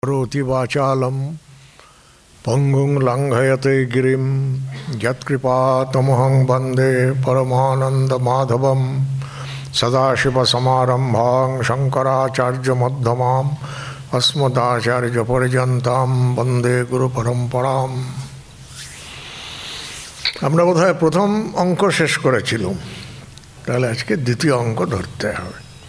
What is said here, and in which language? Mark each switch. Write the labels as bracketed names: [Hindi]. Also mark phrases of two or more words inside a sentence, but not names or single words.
[Sanskrit] करोति वाचालं पंगुं लंघयते गिरिं यत्कृपातमहं वन्दे परमानन्दमाधवं सदाशिवसमारम्भां शंकराचार्यमध्यमाम् अस्मदाचार्यपर्यन्तां वन्दे गुरुपरम्पराम्। [Bangla] আমরা বোধহয় প্রথম অঙ্ক শেষ করেছিলাম, তাহলে আজকে দ্বিতীয় অঙ্ক ধরতে হবে।